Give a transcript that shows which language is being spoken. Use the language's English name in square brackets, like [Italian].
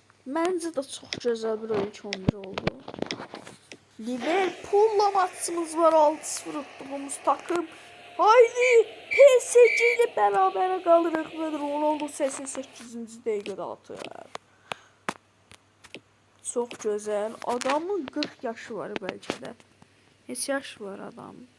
[Azerbaijani] Məncə də çox gözəl bir oyun 11 oldu. [Turkish] Liverpool'la maçımız var, 6-0 tutduğumuz takım. [Azerbaijani] Haydi PSG ile bərabərə qalırıq və Ronaldo 88-ci dəqiqədə atır. Çox gözəl. Adamın 40 yaşı var bəlkə də. Heç yaşı var adam.